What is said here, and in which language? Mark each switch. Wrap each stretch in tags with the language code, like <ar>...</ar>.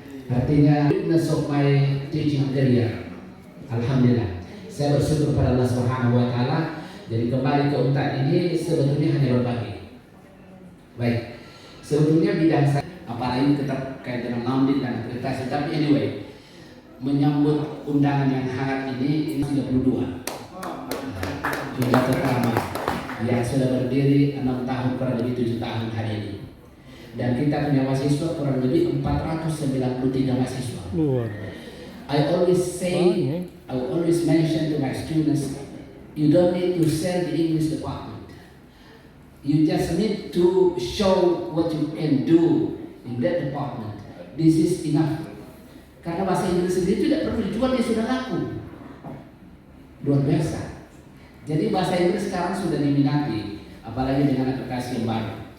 <id>Artinya</id> <en>witness of my teaching career.</en> <id>Alhamdulillah. Saya bersyukur pada Allah Subhanahu wa taala. Jadi kembali ke unta ini sebetulnya hanya berbagi. Baik. Sebetulnya bidang saya apalagi tetap kait dengan laundry dan akreditasi, tapi anyway menyambut undangan yang hangat ini 32 Indato Karama yang sudah berdiri 6 tahun kurang lebih 7 tahun hari ini, dan kita punya mahasiswa kurang lebih 493 mahasiswa.</id> <en>I always say, I always mention to my students, you don't need to sell the English department. You just need to show what you can do in that department. This is enough.</en> <id>Karena bahasa Inggris sendiri tidak perlu dijual, dia sudah laku. Luar biasa. Jadi bahasa Inggris sekarang sudah diminati, apalagi dengan aplikasi yang baru.</id>